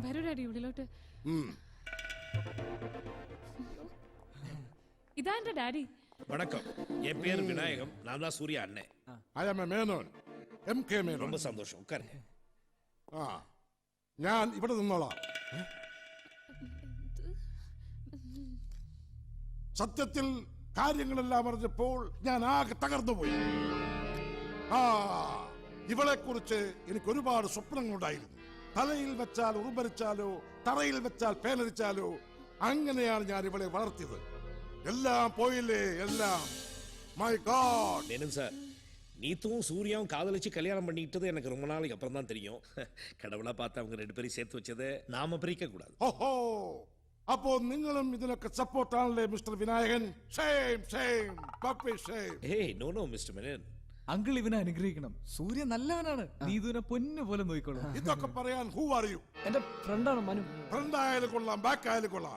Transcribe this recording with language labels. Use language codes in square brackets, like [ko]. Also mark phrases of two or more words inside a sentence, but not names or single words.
[ml] ഡാഡി ഇവിടിലോട്ട്. ഇതാ എന്റെ ഡാഡി. [ta] வணக்கம், என் பேர் விநாயகம். நான் தான் சூர்யா அண்ணே. [en] I am a Menon. MK Menon. [ta] ரொம்ப சந்தோஷம், உட்காருங்க. [ml] ഞാൻ ഇവിടെ നിന്നോളാം. സത്യത്തിൽ കാര്യങ്ങളെല്ലാം അറിഞ്ഞപ്പോൾ ഞാൻ ആകെ തകർന്നുപോയി. ഇവളെ കുറിച്ച് എനിക്ക് ഒരുപാട് സ്വപ്നങ്ങളുണ്ടായിരുന്നു. തലയിൽ വെച്ചാൽ ഉറുമ്പരിച്ചാലോ തറയിൽ വെച്ചാൽ പേനരിച്ചാലോ അങ്ങനെയാണ് ഞാൻ ഇവളെ വളർത്തിയത്. [ta] எல்லாம் போயிலே எல்லாம். [en] My God. [ta] மேனன் சார், நீத்தும் சூர்யாவும் காதலிச்சு கல்யாணம் பண்ணிக்கிட்டது எனக்கு ரொம்ப நாளைக்கு அப்புறம் தான் தெரியும். கடவுளா பார்த்து அவங்க 2 பேரையும் சேர்த்து வச்சதை நாம பிரிக்க கூடாது. [ml] ഓഹോ, അപ്പോ നിങ്ങളും ഇതിനൊക്കെ സപ്പോർട്ടാണല്ലേ മിസ്റ്റർ വിനായകൻ? [en] shame shame puppy shame. ey no no Mister Menon. [ml] അങ്കിൾ ഇവനെ അനുഗ്രഹിക്കണം. സൂര്യ നല്ലവനാണ്. നീതുവിനെ പൊന്നു പോലെ നോക്കിക്കോളൂ. ഇതൊക്കെ പറയാൻ [en] who are you? [ml] എന്റെ ഫ്രണ്ടാണ് മനു. ഫ്രണ്ട് ആയാലും കൊള്ളാം, ബാക്ക് ആയാലും കൊള്ളാം.